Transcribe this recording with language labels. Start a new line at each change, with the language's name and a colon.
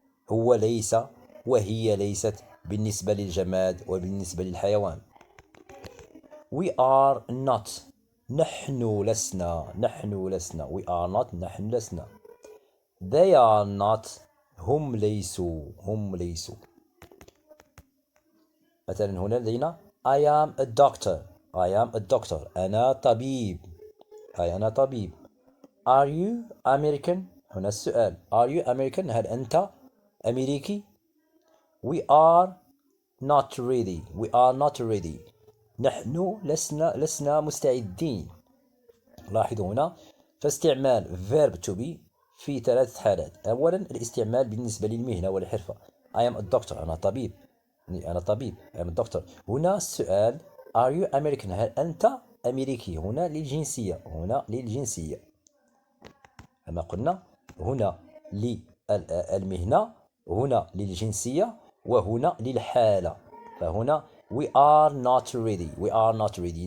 Arabic: هو ليس وهي ليست بالنسبة للجماد وبالنسبة للحيوان.
English: We are not
Arabic: نحن لسنا.
English: We are not نحن لسنا. They are not.
Arabic: هم ليسوا. مثلا هنا لدينا
English: I am a doctor.
Arabic: أنا طبيب. أنا طبيب.
English: Are you American؟
Arabic: هنا السؤال
English: Are you American؟
Arabic: هل أنت أمريكي؟
English: We are not ready.
Arabic: نحن لسنا مستعدين. لاحظوا هنا فاستعمال verb to be في 3 حالات. أولا الاستعمال بالنسبة للمهنة والحرفة.
English: I am a doctor.
Arabic: أنا طبيب.
English: I am a doctor.
Arabic: هنا السؤال
English: Are you American؟
Arabic: هل أنت أمريكي؟ هنا للجنسية. كما قلنا هنا للمهنة، هنا للجنسية، وهنا للحالة. فهنا
English: we are not ready.